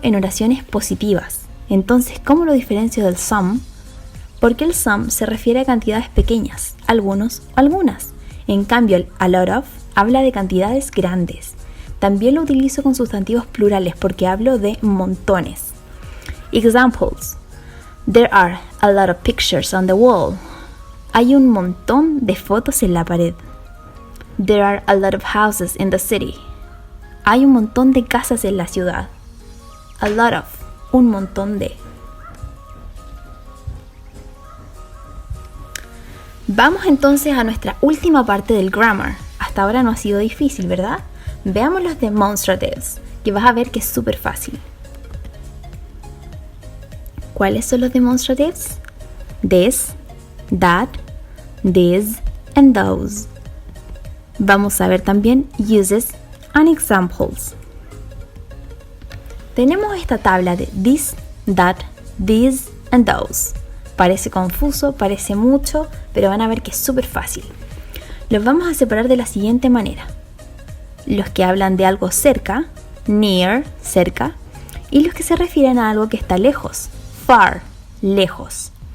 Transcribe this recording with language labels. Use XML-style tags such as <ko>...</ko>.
<es>En oraciones positivas. Entonces, ¿cómo lo diferencio del some? Porque el some se refiere a cantidades pequeñas, algunos o algunas. En cambio, el a lot of habla de cantidades grandes. También lo utilizo con sustantivos plurales porque hablo de montones.</es> <en>Examples. There are a lot of pictures on the wall.</en> <es>Hay un montón de fotos en la pared.</es> <en>There are a lot of houses in the city.</en> <es>Hay un montón de casas en la ciudad. A lot of, un montón de. Vamos entonces a nuestra última parte del grammar. Hasta ahora no ha sido difícil, ¿verdad? Veamos los demonstratives, que vas a ver que es súper fácil. ¿Cuáles son los demonstratives?</es> <en>This, that, these, and those.</en> <es>Vamos a ver también uses and examples. Tenemos esta tabla de this, that, these, and those. Parece confuso, parece mucho, pero van a ver que es súper fácil. Los vamos a separar de la siguiente manera. Los que hablan de algo cerca, near, cerca, y los que se refieren a algo que está lejos, far, lejos.</es>